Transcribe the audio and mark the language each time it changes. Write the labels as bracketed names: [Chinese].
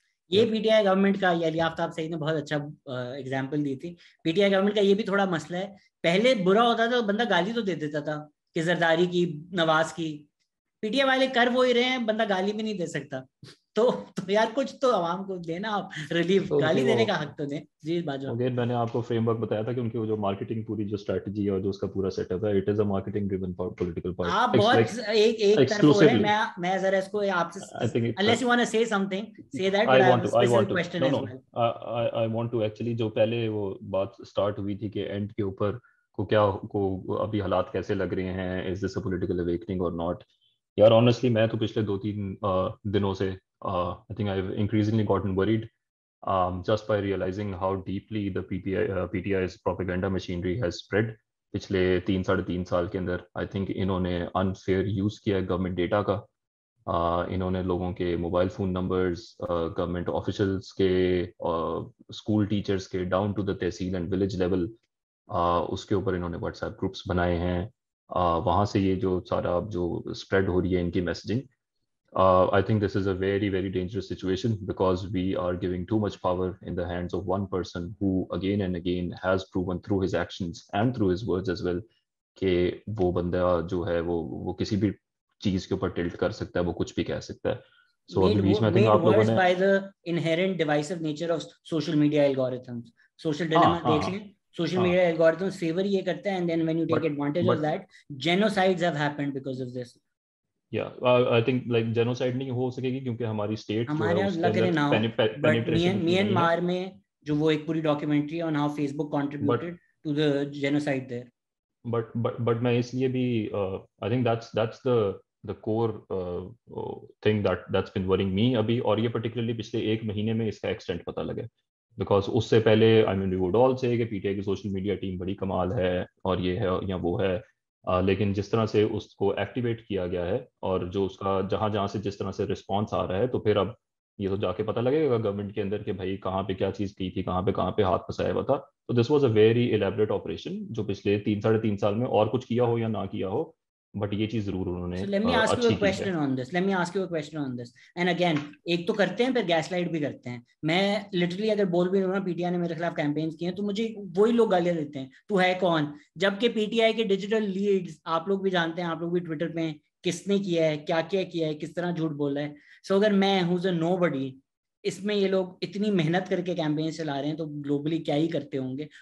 [Urdu] یہ P T I government کا, یہ آفتاب سعید نے بہت اچھا اگزامپل دی تھی, پی ٹی آئی گورنمنٹ کا یہ بھی تھوڑا مسئلہ ہے, پہلے برا ہوتا تھا بندہ گالی تو دے دیتا تھا کہ زرداری کی, نواز کی, پی ٹی آئی والے کر وہ ہی رہے ہیں, بندہ گالی بھی نہیں دے سکتا, تو یار کچھ تو عوام کو دینا, آپ ریلیف, گالی دینے کا حق تو دیں. جی باجوہ, اگین میں نے آپ کو فریم ورک بتایا تھا کہ ان کی جو مارکیٹنگ پوری جو اسٹریٹجی ہے اور جو اس کا پورا سیٹ اپ ہے, [English] It is a marketing driven political party. [Urdu] آپ بہت ایک طرف ہو رہے ہیں, میں ذرا اس کو آپ سے, [English] unless you want to say something, say that, but I have a specific question as well. I want to actually, [Urdu] جو پہلے وہ بات اسٹارٹ ہوئی تھی کہ اینڈ کے اوپر کو ابھی حالات کیسے لگ رہے ہیں, [English] Is this a political awakening اور not. [Urdu] یار آنیسٹلی میں تو پچھلے 2-3 دنوں سے [English] I think I've increasingly gotten worried just by realizing how deeply the PTI's propaganda machinery has spread. [Urdu] پچھلے 3-3.5 سال کے اندر آئی تھنک انہوں نے انفیئر یوز کیا ہے گورنمنٹ ڈیٹا کا. انہوں نے لوگوں کے mobile phone numbers, government officials کے, اسکول ٹیچرس کے, down to the tehsil and village level, اس کے اوپر انہوں نے واٹس ایپ گروپس بنائے ہیں. وہاں سے یہ جو سارا جو اسپریڈ ہو رہی ہے ان کی messaging, [English] I think this is a very, very dangerous situation because we are giving too much power in the hands of one person who again and again has proven through his actions and through his words as well [Urdu] کہ وہ بندہ جو ہے وہ کسی بھی چیز کے اوپر ٹلٹ کر سکتا ہے, [English] وہ کچھ بھی کہہ سکتا ہے. [Urdu] So ابھی بیچ میں I think آپ لوگوں نے, [English] by the inherent divisive nature of social media algorithms, social dilemma [Urdu] دیکھ لیں, [English] social media algorithms favor [Urdu] یہ کرتے ہیں, [English] and then when you take advantage of that, genocides have happened because of this. I think like [Urdu] genocide نہیں ہو سکے گی کیونکہ ہماری اسٹیٹ جو ہے اس کے اندر penetration میانمار میں جو وہ ایک پوری documentary [English] on how Facebook contributed to the genocide there. [Urdu] But میں اس لیے بھی [English] I think that's the core thing that's been worrying me [Urdu] ابھی, اور یہ particularly پچھلے 1 مہینے میں اس کا ایکسٹینٹ پتہ لگا, because اس سے پہلے [English] I mean we would all say [Urdu] کہ پی ٹی آئی کی سوشل میڈیا ٹیم بڑی کمال ہے اور یہ ہے یا وہ ہے, لیکن جس طرح سے اس کو ایکٹیویٹ کیا گیا ہے اور جو اس کا جہاں سے جس طرح سے رسپانس آ رہا ہے, تو پھر اب یہ تو جا کے پتہ لگے گا گورنمنٹ کے اندر کہ بھائی کہاں پہ کیا چیز کی تھی, کہاں پہ ہاتھ پھنسایا ہوا تھا. تو [English] this was a very elaborate operation [Urdu] جو پچھلے 3-3.5 سال میں اور کچھ کیا ہو یا نہ کیا ہو, بٹ یہ چیز ضرور انہوں نے اچھی کی ہے. [English] Let me ask you a question on this. [Urdu] And again, ایک تو کرتے ہیں پھر گیس لائٹ بھی کرتے ہیں. میں لٹرلی اگر بول بھی رہا ہوں, پی ٹی آئی نے میرے خلاف کیمپینز کیے ہیں تو مجھے وہی لوگ گالیاں دیتے ہیں, تو ہے کون, جبکہ پی ٹی آئی کے ڈیجیٹل لیڈز آپ لوگ بھی جانتے ہیں, آپ لوگ بھی ٹویٹر پہ کس نے کیا ہے, کیا کیا ہے, کس طرح جھوٹ بول رہا ہے. سو اگر میں ہوں اے نو بڈی, اس میں یہ لوگ اتنی محنت کر کے کیمپین چلا رہے ہیں تو گلوبلی کیا ہی کرتے ہوں گے.